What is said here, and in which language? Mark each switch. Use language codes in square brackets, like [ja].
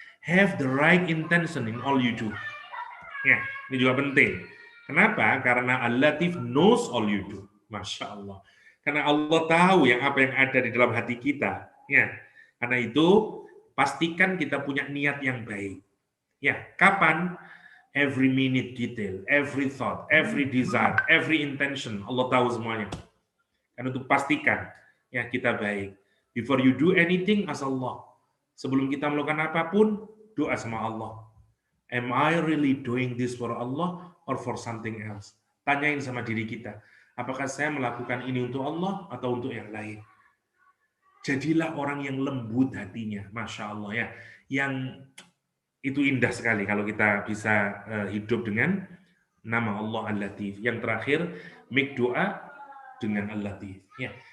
[en] Have the right intention in all you do. [id] Ya, ini juga penting. Kenapa? [en] Karena Al-Latif knows all you do. [id] Masya Allah. Karena Allah tahu apa yang ada di dalam hati kita. Ya, karena itu pastikan kita punya niat yang baik. Ya, kapan? [en] Every minute detail, every thought, every desire, every intention. [id] Allah tahu semuanya. Karena itu pastikan ya kita baik. [en] Before you do anything, ask Allah. [id] Sebelum kita melakukan apapun, doa sama Allah. [en] Am I really doing this for Allah or for something else? [id] Tanyain sama diri kita. Apakah saya melakukan ini untuk Allah atau untuk yang lain? Jadilah orang yang lembut hatinya. Masya Allah ya. Yang itu indah sekali kalau kita bisa hidup dengan nama Allah Al-Latif. Yang terakhir, [en] make [id] doa dengan Al-Latif. Ya.